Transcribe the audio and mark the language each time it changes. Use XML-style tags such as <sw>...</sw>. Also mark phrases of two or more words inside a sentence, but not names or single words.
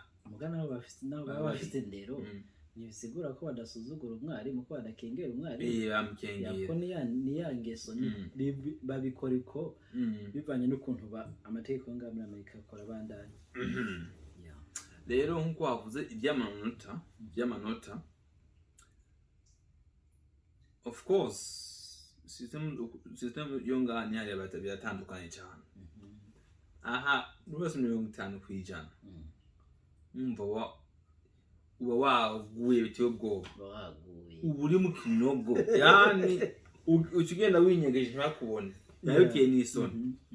<rn>mugana nabo bafise indero nibisigura ko badasuzugura umwarimu ko badakengera umwarimu bamukengera yako ni ya ngeso babikora iko bivanye n'ukuntu amategeko ngaha muri Amerika akora bandanye rero nkuko wavuze iby'amanota</rn> <en>of course</en> <rn>system yo ngaha ni hariya biratandukanye cyane aha rwose 50% umva uba waguye bitewe ubwoba uba uri mu kinogo yani ukigenda winyegeje ntakubone nayo biteye n'isoni</rn>